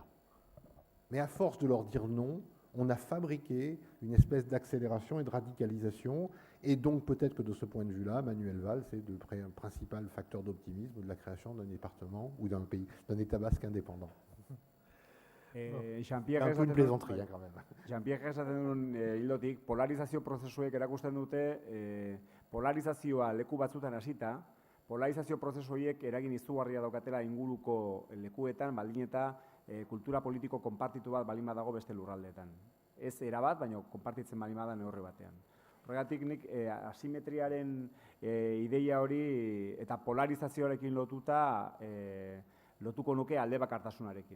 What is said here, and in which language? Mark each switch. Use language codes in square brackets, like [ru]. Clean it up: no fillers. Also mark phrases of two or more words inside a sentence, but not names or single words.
[fr] Mais à force de leur dire non, on a fabriqué une espèce d'accélération et de radicalisation. Et donc peut-être que de ce point de vue-là, Manuel Valls est un principal facteur d'optimisme de la création d'un département ou d'un pays, d'un État basque indépendant. Jean-Pierre un peu une plaisanterie, quand même. [eu] Jean-Pierre esaten duen hildotik, polarizazio prozesuek erakusten dute, polarizazioa leku batzutan hasita, polarizazio prozesu horiek eragin izugarria daukatela inguruko lekuetan, baldin eta kultura politiko konpartitu bat balin badago beste lurraldeetan. Ez erabat, baina konpartitzen balin bada neurri batean. Horregatik nik asimetriaren ideia hori eta polarizazioarekin lotuko nuke aldebakartasunarekin.